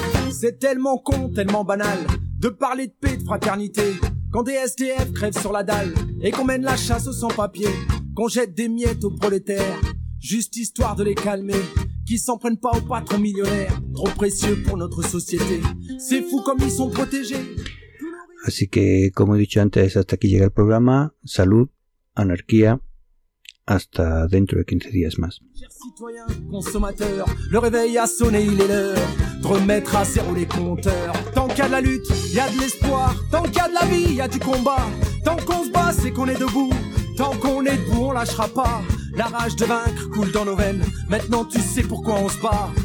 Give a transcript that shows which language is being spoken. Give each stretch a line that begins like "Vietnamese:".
French: C'est tellement con, tellement banal de parler de paix, de fraternité, quand des SDF crèvent sur la dalle et qu'on mène la chasse aux sans-papiers, qu'on jette des miettes aux prolétaires, juste histoire de les calmer, qu'ils s'en prennent pas aux patrons millionnaires, trop précieux pour notre société. C'est fou comme ils sont protégés.
Spanish: Así que, como he dicho antes, hasta aquí llega el programa. Salud, anarquía, hasta dentro de 15 días más.
French: Chers citoyens, consommateurs, le réveil a sonné, il est l'heure de remettre à zéro les compteurs. Tant qu'il y a de la lutte, il y a de l'espoir. Tant qu'il y a de la vie, il y a du combat. Tant qu'on se bat, c'est qu'on est debout. Tant qu'on est debout, on lâchera pas. La rage de vaincre coule dans nos veines. Maintenant, tu sais pourquoi on se bat.